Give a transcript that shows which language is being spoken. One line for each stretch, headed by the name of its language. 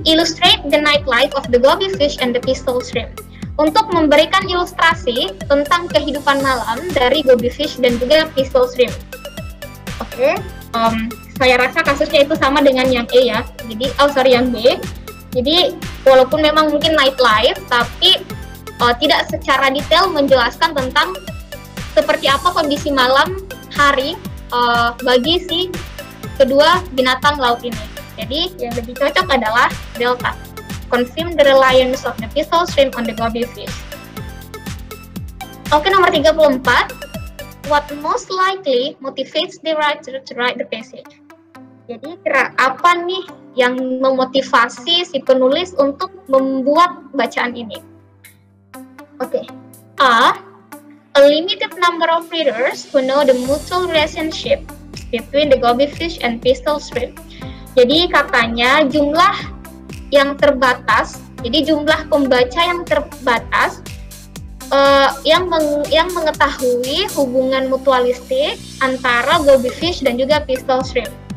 English: Illustrate the nightlife of the goby fish and the pistol shrimp.
Indonesian: Untuk memberikan ilustrasi tentang kehidupan malam dari goby fish dan juga pistol shrimp. Oke, saya rasa kasusnya itu sama dengan yang E ya. Jadi, yang B. Jadi, walaupun memang mungkin nightlife, tapi tidak secara detail menjelaskan tentang seperti apa kondisi malam hari bagi si kedua binatang laut ini. Jadi, yang lebih cocok adalah delta.
English: Confirm the reliance of the pistol shrimp on the goby fish.
Indonesian: Oke, nomor 34.
English: What most likely motivates the writer to write the passage?
Indonesian: Jadi, apa nih yang memotivasi si penulis untuk membuat bacaan ini? Oke. A.
English: A limited number of readers who know the mutual relationship between the goby fish and pistol shrimp.
Indonesian: Jadi, katanya jumlah yang terbatas, jadi jumlah pembaca yang terbatas yang mengetahui hubungan mutualistik antara goby fish dan juga pistol shrimp.